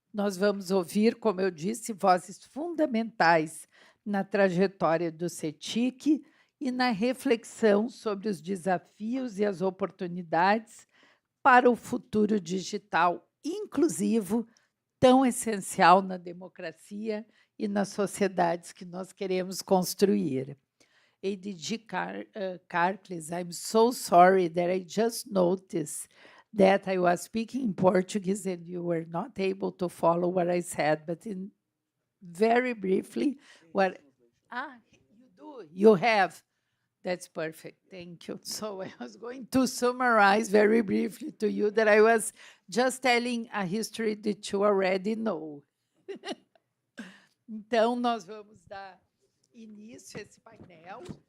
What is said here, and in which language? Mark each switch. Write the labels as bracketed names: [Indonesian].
[Portuguese] Nós vamos ouvir, como eu disse, vozes fundamentais na trajetória do CETIC e na reflexão sobre os desafios e as oportunidades para o futuro digital inclusivo, tão essencial na democracia e nas sociedades que nós queremos construir. [English] ADG Carcles, I'm so sorry that I just noticed that I was speaking in Portuguese and you were not able to follow what I said, but very briefly, you do, you have. That's perfect. Thank you. So I was going to summarize very briefly to you that I was just telling a history that you already know. [Portuguese] Então, nós vamos dar início a esse painel.